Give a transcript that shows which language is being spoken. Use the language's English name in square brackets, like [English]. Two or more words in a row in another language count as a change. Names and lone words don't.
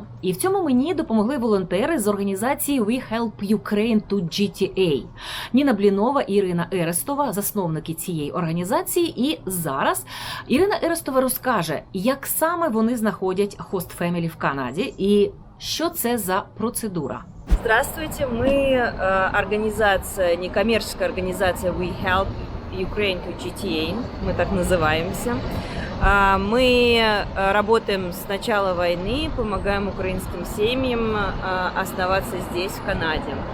[Ukrainian] І в цьому мені допомогли волонтери з організації We Help Ukraine to GTA. Ніна Блінова і Ірина Ерестова, засновники цієї організації. І зараз Ірина Ерестова розкаже, як саме вони знаходять хост-фемілі в Канаді і що це за процедура. [Russian] Здравствуйте, мы организация, некоммерческая организация We Help Ukraine to GTA, мы так называемся. Мы работаем с начала войны, помогаем украинским семьям оставаться здесь, в Канаде.